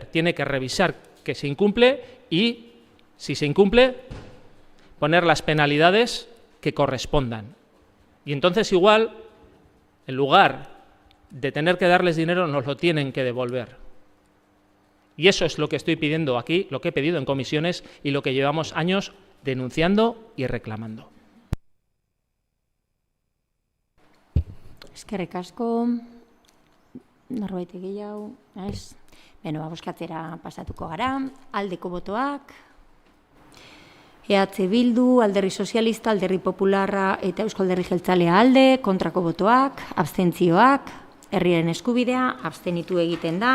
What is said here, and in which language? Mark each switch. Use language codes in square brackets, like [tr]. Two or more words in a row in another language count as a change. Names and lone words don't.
[es] Tiene que revisar que se incumple y, si se incumple, poner las penalidades que correspondan. Y entonces igual, en lugar de tener que darles dinero, nos lo tienen que devolver. Y eso es lo que estoy pidiendo aquí, lo que he pedido en comisiones y lo que llevamos años denunciando y reclamando. [eu] Eskerrik asko, norbait gehiago, ez? Beno, bozkatzera pasatuko gara, aldeko botoak, EH Bildu, Alderdi Sozialista, Alderdi Popularra eta Eusko Alderdi Jeltzalea alde, kontrako botoak, abstentzioak, herriaren eskubidea, abstenitu egiten da.